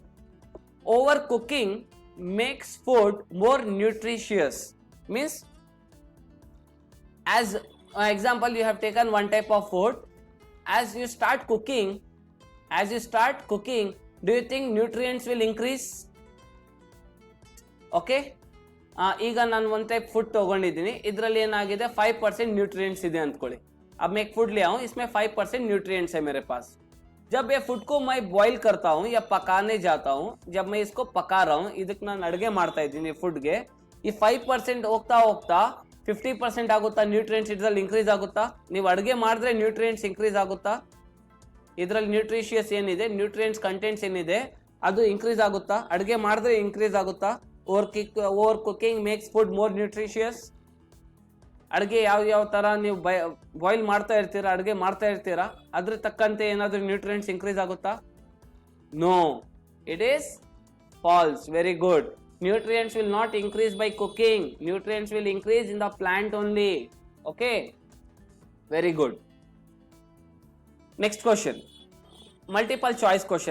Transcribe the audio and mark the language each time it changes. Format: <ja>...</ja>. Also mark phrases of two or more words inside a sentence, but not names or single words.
<en>Overcooking makes food more nutritious. Means, as example, you have taken one type of food. As you start cooking, do you think nutrients will increase?</en> <kn>Okay, ಈಗ ನಾನು ಒಂದು</kn> <en>type food</en> <kn>ತಗೊಂಡಿದ್ದೀನಿ, ಇದರಲ್ಲಿ ಏನಾಗಿದೆ 5% न्यूट्रिएंट्स ಇದೆ ಅಂದ್ಕೊಳ್ಳಿ.</kn> <hi>अब मैं एक फूड ले आऊँ, इसमें 5% न्यूट्रिएंट्स है मेरे पास. जब ये फूड को मैं बॉईल करता हूँ या पकाने जाता हूँ, जब मैं इसको पका रहा हूँ,</hi> <kn>ಇದಕ್ಕೆ ನಾನು ಅಡುಗೆ ಮಾಡ್ತಾ ಇದ್ದೀನಿ ಫುಡ್ಗೆ, ಈ 5% ಹೋಗ್ತಾ ಹೋಗ್ತಾ 50% ಆಗುತ್ತಾ ನ್ಯೂಟ್ರಿಯೆಂಟ್ಸ್ ಇದರಲ್ಲಿ ಇನ್ಕ್ರೀಸ್ ಆಗುತ್ತಾ? ನೀವು ಅಡುಗೆ ಮಾಡಿದ್ರೆ ನ್ಯೂಟ್ರಿಯೆಂಟ್ಸ್ ಇನ್ಕ್ರೀಸ್ ಆಗುತ್ತಾ? ಇದರಲ್ಲಿ ನ್ಯೂಟ್ರಿಷಿಯಸ್ ಏನಿದೆ,</kn> <en>nutrients contents</en> <kn>ಏನಿದೆ ಅದು ಇನ್ಕ್ರೀಸ್ ಆಗುತ್ತಾ? ಅಡುಗೆ ಮಾಡಿದ್ರೆ ಇನ್ಕ್ರೀಸ್ ಆಗುತ್ತಾ?</kn> <en>Over cooking makes food more nutritious.</en> <kn>ಅಡುಗೆ ಯಾವ ಥರ ನೀವು ಬಾಯ್ಲ್ ಮಾಡ್ತಾ ಇರ್ತೀರಾ, ಅಡುಗೆ ಮಾಡ್ತಾ ಇರ್ತೀರಾ, ಅದ್ರ ತಕ್ಕಂತೆ ಏನಾದರೂ ನ್ಯೂಟ್ರಿಯೆಂಟ್ಸ್ ಇನ್ಕ್ರೀಸ್ ಆಗುತ್ತಾ?</kn> <en>No, it is false. Very good. Nutrients will not increase by cooking. Nutrients will increase in the plant only. Okay, very good. Next question, multiple choice question.</en>